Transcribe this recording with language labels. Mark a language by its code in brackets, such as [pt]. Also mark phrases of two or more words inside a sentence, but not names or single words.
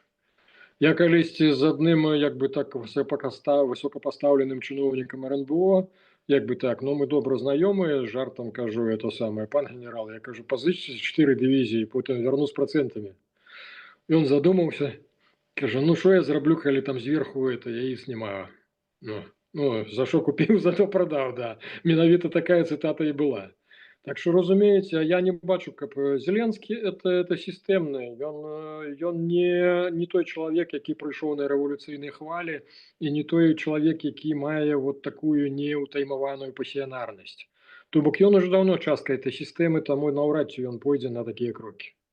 [be] Я калісьці з адным як бы так высокапастаўленым чыноўнікам РНБО, як бы так, ну, мы добра знаёмыя, жартам кажу, это самае, пан генерал, я кажу, пазычце 4 дывізіі, потым вярну з працэнтамі. Ён задумаўся, кажа, ну, што я зраблю, калі там зверху это, яиц няма. [uk] Ну, за що купив, за то продав, да. Менавіта такая цитата і була. Так що, розумієте, я не бачу, [be] каб Зеленський это сістэмны. Ён не той чалавек, які прыйшоў на рэвалюцыйнай хвалі, і не той чалавек, які мае вот такую неўтаймаваную пасіянарнасць. То бок ён уже даўно частка этой сістэмы, таму наўрад ці ён пойдзе на такія крокі.